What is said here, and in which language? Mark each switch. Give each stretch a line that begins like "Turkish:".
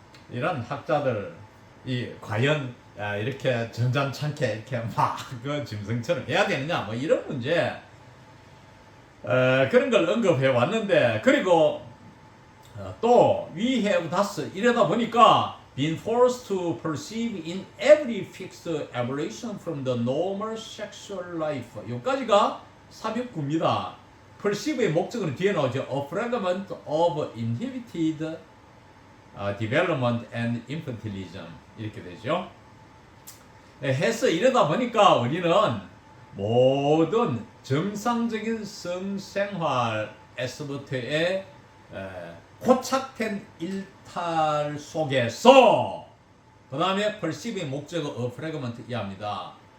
Korean: 이런 학자들이 과연 이렇게 점잖게 이렇게 막 그 짐승처럼 해야 되느냐 뭐 이런 문제 그런 걸 언급해 왔는데, 그리고 또
English: we have thus
Korean: 이러다 보니까
English: been forced to perceive in every fixed evolution from the normal sexual life.
Korean: 여기까지가 삽입구입니다. perceive의 목적은 뒤에 나오죠.
English: A fragment of inhibited development and infantilism 이렇게 되죠.
Korean: 해서 이러다 보니까 우리는 모든 정상적인 성생활에서부터의 고착된 일탈 속에서 그 다음에 perceive의 목적은 a fragment 이하입니다.